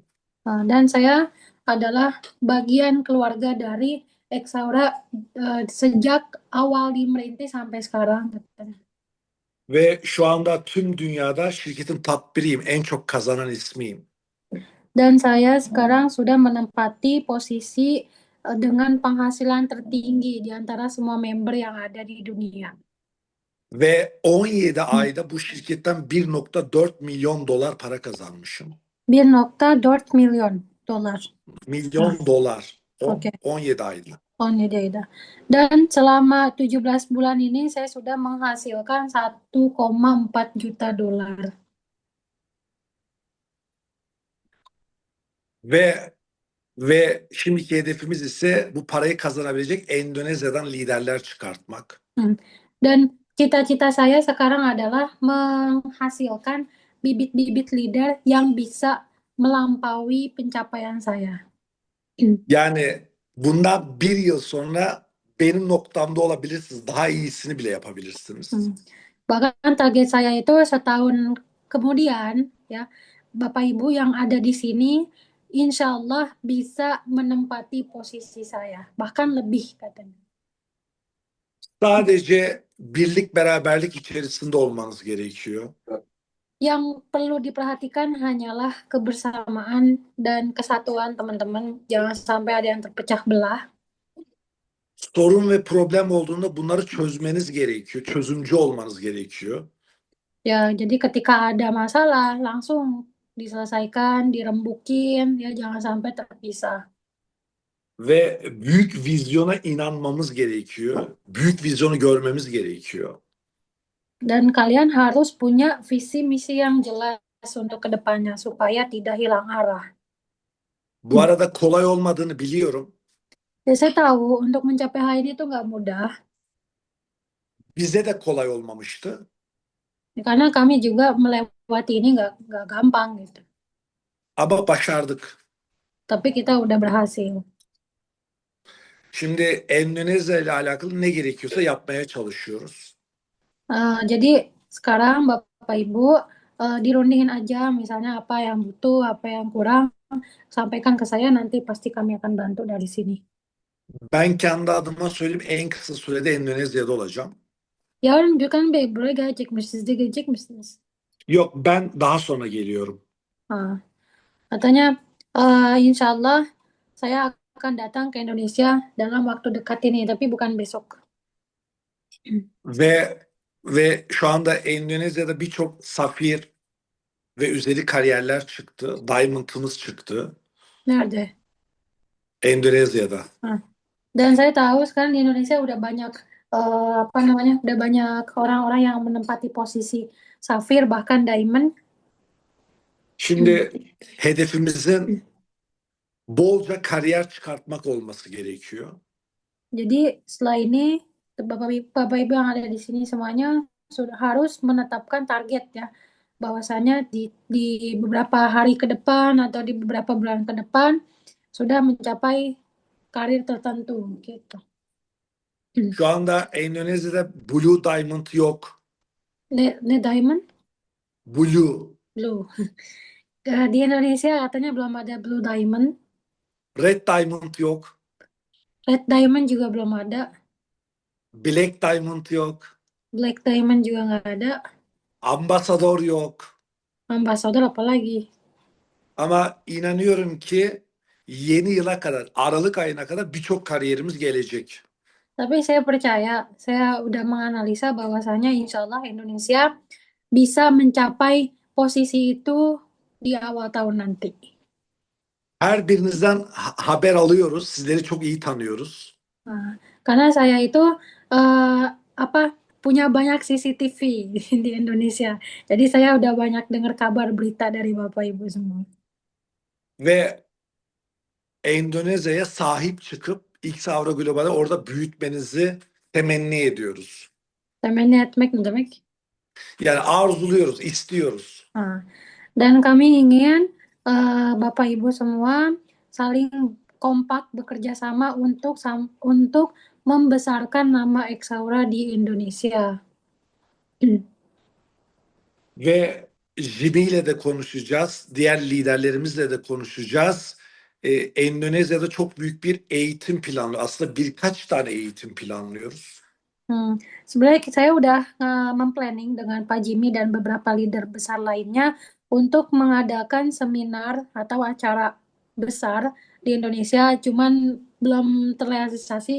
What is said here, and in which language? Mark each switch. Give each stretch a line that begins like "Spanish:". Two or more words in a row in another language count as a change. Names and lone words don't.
Indonesian: Dan saya adalah bagian keluarga dari Exaura sejak awal dimerintis sampai sekarang.
Turkish: Ve şu anda tüm dünyada şirketin top 1'iyim. En çok kazanan ismiyim.
Indonesian: Dan saya sekarang sudah menempati posisi dengan penghasilan tertinggi di antara semua member yang ada di dunia.
Turkish: Ve 17 ayda bu şirketten 1.4 milyon dolar para kazanmışım. 1.4 milyon dolar. Milyon dolar. Oke. 17 ayda. 17 ayda.
Indonesian: Dan selama 17 bulan ini saya sudah menghasilkan 1,4 juta dolar.
Turkish: Ve şimdiki hedefimiz ise bu parayı kazanabilecek Endonezya'dan liderler çıkartmak.
Indonesian: Dan cita-cita saya sekarang adalah menghasilkan bibit-bibit leader yang bisa melampaui pencapaian saya.
Turkish: Yani bundan 1 yıl sonra benim noktamda olabilirsiniz. Daha iyisini bile yapabilirsiniz.
Indonesian: Bahkan target saya itu setahun kemudian, ya, Bapak Ibu yang ada di sini,
Arabic: insya Allah
Indonesian: bisa menempati posisi saya, bahkan lebih katanya.
Turkish: Sadece birlik beraberlik içerisinde olmanız gerekiyor.
Indonesian: Yang perlu diperhatikan hanyalah kebersamaan dan kesatuan teman-teman. Jangan sampai ada yang terpecah belah.
Turkish: Sorun ve problem olduğunda bunları çözmeniz gerekiyor. Çözümcü olmanız gerekiyor.
Indonesian: Ya, jadi ketika ada masalah langsung diselesaikan, dirembukin, ya jangan sampai terpisah.
Turkish: Ve büyük vizyona inanmamız gerekiyor. Büyük vizyonu görmemiz gerekiyor.
Indonesian: Dan kalian harus punya visi misi yang jelas untuk kedepannya supaya tidak hilang arah.
Turkish: Bu arada kolay olmadığını biliyorum.
Indonesian: Ya, saya tahu untuk mencapai hal ini itu nggak mudah.
Turkish: Bize de kolay olmamıştı.
Indonesian: Karena kami juga melewati ini nggak gampang gitu.
Turkish: Ama başardık.
Indonesian: Tapi kita udah berhasil.
Turkish: Şimdi Endonezya ile alakalı ne gerekiyorsa yapmaya çalışıyoruz.
Indonesian: Jadi sekarang Bapak Ibu dirundingin aja misalnya apa yang butuh, apa yang kurang, sampaikan ke saya, nanti pasti kami akan bantu dari sini.
Turkish: Ben kendi adıma söyleyeyim, en kısa sürede Endonezya'da olacağım. Yarın Gökhan Bey buraya gelecekmiş. Siz de gelecek misiniz? Yok, ben daha sonra geliyorum.
Indonesian: Katanya
Arabic: insya Allah
Indonesian: saya akan datang ke Indonesia dalam waktu dekat ini, tapi bukan besok.
Turkish: Ve şu anda Endonezya'da birçok safir ve üzeri kariyerler çıktı. Diamond'ımız çıktı. Nerede? Endonezya'da.
Indonesian: Dan saya tahu sekarang di Indonesia udah banyak udah banyak orang-orang yang menempati posisi safir bahkan diamond.
Turkish: Şimdi hedefimizin bolca kariyer çıkartmak olması gerekiyor.
Indonesian: Jadi setelah ini Bapak Ibu yang ada di sini semuanya sudah harus menetapkan target ya, bahwasanya di beberapa hari ke depan atau di beberapa bulan ke depan sudah mencapai karir tertentu gitu.
Turkish: Şu anda Endonezya'da Blue Diamond yok. Ne diamond? Blue.
Indonesian: Di Indonesia katanya belum ada Blue Diamond.
Turkish: Red Diamond yok.
Indonesian: Red Diamond juga belum ada.
Turkish: Black Diamond yok.
Indonesian: Black Diamond juga nggak ada.
Turkish: Ambassador yok.
Indonesian: Ambassador apa lagi?
Turkish: Ama inanıyorum ki yeni yıla kadar, Aralık ayına kadar birçok kariyerimiz gelecek.
Indonesian: Tapi saya percaya, saya udah menganalisa bahwasanya
Arabic: insya Allah
Indonesian: Indonesia bisa mencapai posisi itu di awal tahun nanti.
Turkish: Her birinizden haber alıyoruz. Sizleri çok iyi tanıyoruz.
Indonesian: Karena saya itu punya banyak CCTV di Indonesia. Jadi saya udah banyak dengar kabar berita dari Bapak Ibu semua.
Turkish: Ve Endonezya'ya sahip çıkıp Xavra Global'i orada büyütmenizi temenni ediyoruz. Temenni etmek ne demek? Yani arzuluyoruz, istiyoruz.
Indonesian: Dan kami ingin Bapak Ibu semua saling kompak bekerja sama untuk membesarkan nama Exaura di Indonesia.
Turkish: Ve Jimmy ile de konuşacağız, diğer liderlerimizle de konuşacağız. Endonezya'da çok büyük bir eğitim planlı, aslında birkaç tane eğitim planlıyoruz.
Indonesian: Sebenarnya saya udah memplanning dengan Pak Jimmy dan beberapa leader besar lainnya untuk mengadakan seminar atau acara besar di Indonesia, cuman belum terrealisasi.